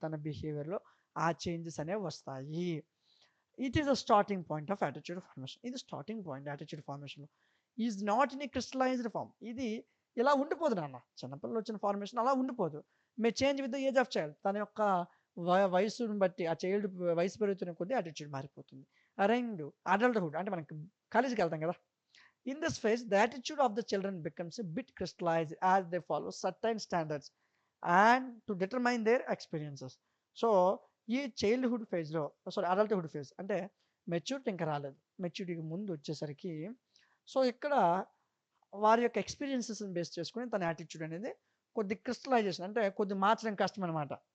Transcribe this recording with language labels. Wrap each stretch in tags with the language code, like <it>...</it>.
<te>తన బిహేవియర్లో ఆ చేంజెస్ అనేవి వస్తాయి.</te> <en>It is a starting point of attitude formation.</en> <te>ఇది starting point attitude ఫార్మేషన్లో.</te> <en>Is not in a crystallized form.</en> <te>ఇది ఇలా ఉండిపోదు నాన్న. చిన్నపిల్లలు వచ్చిన ఫార్మేషన్ అలా ఉండిపోదు.</te> <en>May change with the age of child.</en> <te>తన యొక్క వయస్సుని బట్టి ఆ చైల్డ్ వయసు పెరుగుతున్న కొద్దీ యాటిట్యూడ్ మారిపోతుంది. 2 అడల్ట్‌హుడ్ అంటే మనకి కాలేజ్‌కెళ్తాం కదా!</te> <en>In this phase, the attitude of the children becomes a bit crystallized as they follow certain standards and to determine their experiences.</en> <te>So, ఈ చైల్డ్‌హుడ్ ఫేజ్‌లో అడల్ట్‌హుడ్ ఫేజ్ అంటే మెచ్యూరిటీ ఇంకా రాలేదు. మెచ్యూరిటీకి ముందు వచ్చేసరికి సో, ఇక్కడ వారి యొక్క ఎక్స్‌పీరియన్సెస్‌ని బేస్ చేసుకొని తన యాటిట్యూడ్ అనేది కొద్ది క్రిస్టలైజేషన్ అంటే కొద్ది మార్చడం కష్టమనమాట.</te>